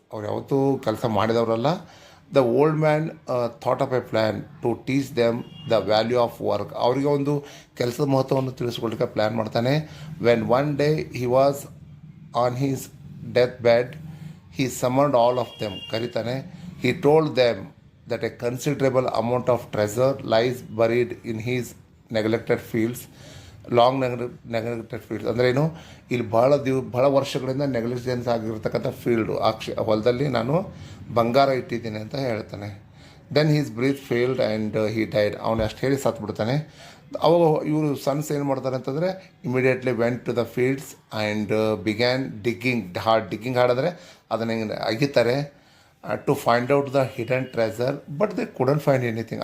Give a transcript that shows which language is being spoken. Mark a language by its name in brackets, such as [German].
[Kannada] ಅವ್ರು ಯಾವತ್ತೂ ಕೆಲಸ ಮಾಡಿದವರಲ್ಲ. [English] The old man thought of a plan to teach them the value of work. [Kannada] ಅವರಿಗೆ ಒಂದು ಕೆಲಸದ ಮಹತ್ವವನ್ನು ತಿಳಿಸ್ಕೊಳ್ಲಿಕ್ಕೆ ಪ್ಲ್ಯಾನ್ ಮಾಡ್ತಾನೆ. [English] When one day he was on his death bed he summoned all of them. [Kannada] ಕರೀತಾನೆ. [English] He told them that a considerable amount of treasure lies buried in his neglected fields. Long neglected fields [Kannada] ಅಂದರೆ ಏನು, ಇಲ್ಲಿ ಭಾಳ ವರ್ಷಗಳಿಂದ negligence ಆಗಿರ್ತಕ್ಕಂಥ field, ಹೊಲದಲ್ಲಿ ನಾನು ಬಂಗಾರ ಇಟ್ಟಿದ್ದೀನಿ ಅಂತ ಹೇಳ್ತಾನೆ. [English] Then his breath failed and he died. [Kannada] ಅವನು ಅಷ್ಟು ಹೇಳಿ ಸತ್ಬಿಡ್ತಾನೆ. ಅವಾಗ ಇವರು ಸನ್ಸ್ ಏನು ಮಾಡ್ತಾರೆ ಅಂತಂದರೆ [English] immediately went to the fields and began digging [Kannada] ಹಾಡಿದ್ರೆ ಅದನ್ನು ಹಿಂಗೆ ಅಗಿತಾರೆ [English] To find out the hidden treasure, but they couldn't find anything.